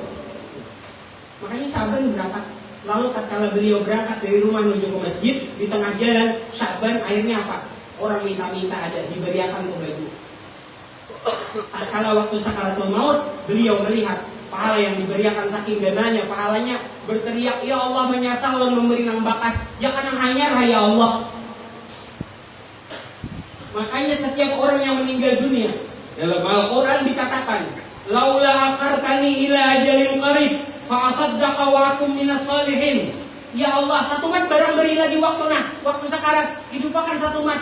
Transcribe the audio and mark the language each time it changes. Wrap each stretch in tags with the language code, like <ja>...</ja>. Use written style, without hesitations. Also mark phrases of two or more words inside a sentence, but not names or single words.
<id>Makanya Syaban berangkat. Lalu tatkala beliau berangkat dari rumah menuju ke masjid, di tengah jalan Syaban akhirnya apa?</id> <bjn>Orang minta-minta ada diberiakan ke baju.</bjn> <id>Tatkala waktu sakaratul maut, beliau melihat pahala yang diberiakan saking dananya, pahalanya berteriak,</id> <ar>يا الله</ar> <bjn>menyasal dan memberi nang bakas, jangan hanyar</bjn> <ar>يا الله.</ar> <id>Makanya setiap orang yang meninggal dunia dalam Al-Quran dikatakan,</id> <ar>لولا أخرتني إلى أجل قريب فأصدق وأكن من الصالحين. يا الله,</ar> <bjn>satu mat barang beri lagi waktu sekarat, hidupakan satu mat.</bjn>